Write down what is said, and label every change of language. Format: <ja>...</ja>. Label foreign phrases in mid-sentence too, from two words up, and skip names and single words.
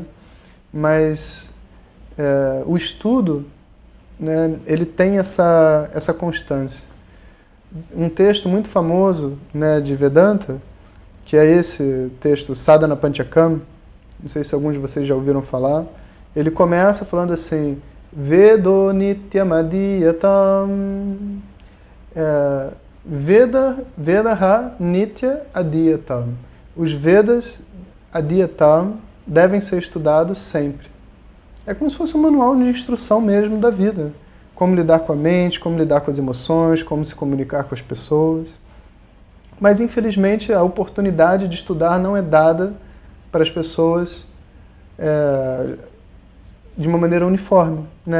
<pt>Mas o estudo, né, ele tem essa constância. Um texto muito famoso, né, de Vedanta, que é esse texto Sadhana Panchakam, não sei se alguns de vocês já ouviram falar, ele começa falando assim:</pt> <sa>वेदो नित्यम् अधीयताम्, वेदः नित्य अधीयताम्.</sa> <pt>Os Vedas adiyatam devem ser estudados sempre. É como se fosse um manual de instrução mesmo da vida. Como lidar com a mente, como lidar com as emoções, como se comunicar com as pessoas. Mas, infelizmente, a oportunidade de estudar não é dada para as pessoas de uma maneira uniforme, né?</pt>